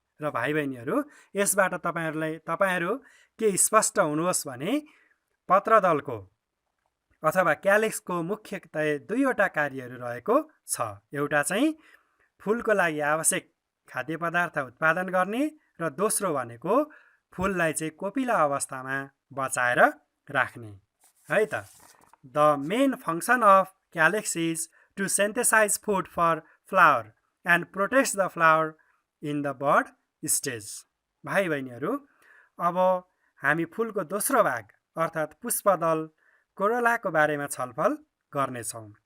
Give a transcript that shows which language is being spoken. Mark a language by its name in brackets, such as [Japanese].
[Nepali] र भाइ बहिनीहरू, यसबाट तपाईहरू के स्पष्ट हुनुहोस् भने पत्रदलको अथवा क्यालेक्सको मुख्यतया दुईवटा कार्यहरू रहेको छ। एउटा चाहिँ फुलको लागि आवश्यक खाद्य पदार्थ उत्पादन गर्ने र दोस्रो भनेको फुललाई चाहिँ कोपिला अवस्थामा बचाएर राख्ने है त। [English] The main function of calyx is to synthesize food for flower and protect the flower in the bud stage. [Nepali] भाइ बहिनीहरू, अब हामी फुलको दोस्रो भाग अर्थात् पुष्पदल कोरोलाको बारेमा छलफल गर्नेछौँ।